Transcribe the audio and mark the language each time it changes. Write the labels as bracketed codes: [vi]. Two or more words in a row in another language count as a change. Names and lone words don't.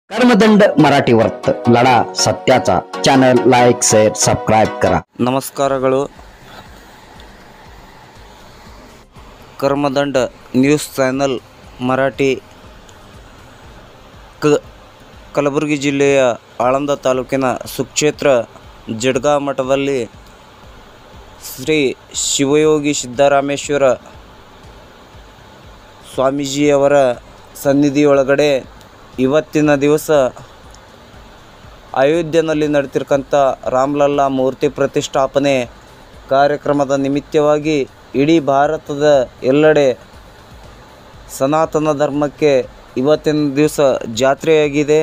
[mr] कर्मदंड मराठी वर्त लढा सत्याचा चॅनल [en] like share subscribe [mr] करा। [kn] नमस्कारಗಳು कर्मदंड न्यूज ಚಾನೆಲ್ ಮರಾಠಿ ಕಲಬುರಗಿ ಜಿಲ್ಲೆಯ ಆಳಂದ ತಾಲೂಕಿನ ಸುಕ್ಷೇತ್ರ ಜಡ್ಗಾ ಮಠದಲ್ಲಿ ಶ್ರೀ ಶಿವಯೋಗಿ ಸಿದ್ದರಾಮೇಶ್ವರ ಸ್ವಾಮೀಜಿಯವರ ಸನ್ನಿಧಿಯೊಳಗಡೆ ಇವತ್ತಿನ ದಿವಸ ಅಯೋಧ್ಯೆಯಲ್ಲಿ ನಡೆತಿರ್ತಕ್ಕಂಥ ರಾಮಲಲ್ಲಾ ಮೂರ್ತಿ ಪ್ರತಿಷ್ಠಾಪನೆ ಕಾರ್ಯಕ್ರಮದ ನಿಮಿತ್ತವಾಗಿ ಇಡೀ ಭಾರತದ ಎಲ್ಲೆಡೆ ಸನಾತನ ಧರ್ಮಕ್ಕೆ ಇವತ್ತಿನ ದಿವಸ ಜಾತ್ರೆಯಾಗಿದೆ।